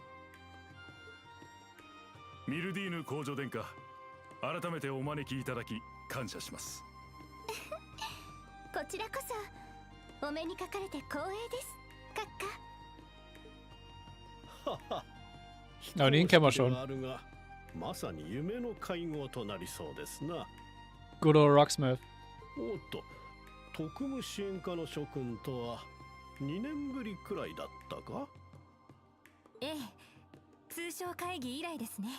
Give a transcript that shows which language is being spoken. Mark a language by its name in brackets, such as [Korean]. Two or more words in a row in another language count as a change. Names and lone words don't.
[Japanese] ミルディーヌ公女殿下、改めてお招きいただき感謝します。こちらこそお目にかかれて光栄です、閣下。 [German] Aber den kennen wir schon. [Japanese] まさに夢の会合となりそうですな。 [English] Good old Rocksmith. [Japanese] おっと、特務支援課の諸君とは2年ぶりくらいだったか？ええ、通商会議以来ですね。